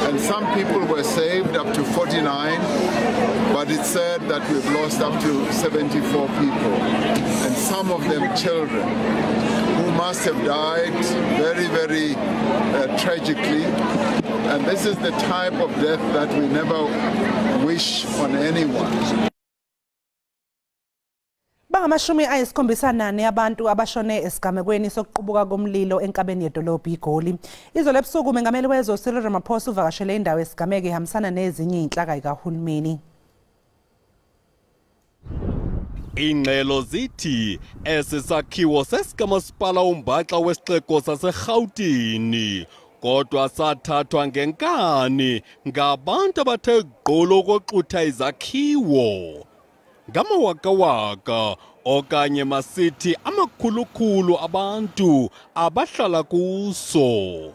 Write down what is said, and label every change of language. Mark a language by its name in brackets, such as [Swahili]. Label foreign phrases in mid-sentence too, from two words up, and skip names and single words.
[English] and some people were saved, up to 49, but it's said that we've lost up to 74 people, and some of them children, who must have died very, very tragically. And this is the type of death that we never wish on anyone. [Zulu] Bangamashumi ayisikhombisa nane abantu abashone esigamekweni sokuqubuka komlilo enkabeni yedolobha iGoli. Izolo ebusuku mengameli wezwe Cyril Ramaphosa uvakashele indawo esigameke ihambisana nezinye inhlaka zikahulumeni. [Xhosa] Ingxelo zithi esisakhiwo sesikamasipala umbaxa wesixeko saseGauteng kodwa sathathwa ngenkani ngabantu abathe gqolo koxutha izakhiwo ngamawakawaka okanye masithi amakhulukhulu abantu abahlala kuso.